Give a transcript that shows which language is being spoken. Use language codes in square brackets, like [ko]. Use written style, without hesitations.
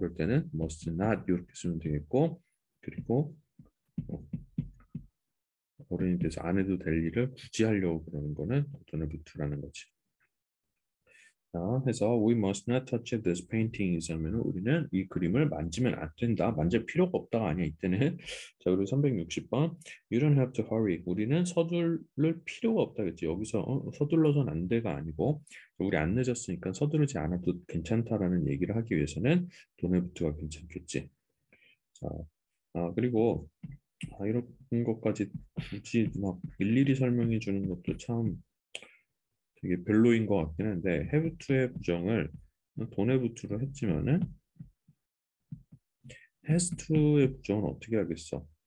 [ko] 그럴 때는 must not 이렇게 쓰면 되겠고 그리고 어, 어른이 돼서 안 해도 될 일을 굳이 하려고 그러는 거는 어떤 부투라는 거지. 자, 해서 [en] we must not touch this painting [ko] 하면 우리는 이 그림을 만지면 안 된다. 만질 필요가 없다가 아니야. 이때는 자, 그리고 360번 [en] you don't have to hurry. [ko] 우리는 서두를 필요가 없다겠지. 여기서 서둘러선 안 돼가 아니고 우리 안 늦었으니까 서두르지 않아도 괜찮다라는 얘기를 하기 위해서는 don't have to가 괜찮겠지. 자, 그리고 이런 것까지 굳이 막 일일이 설명해 주는 것도 참 되게 별로인 것 같긴 한데 have to의 부정을 don't have to로 했지만은 has to의 부정은 어떻게 하겠어?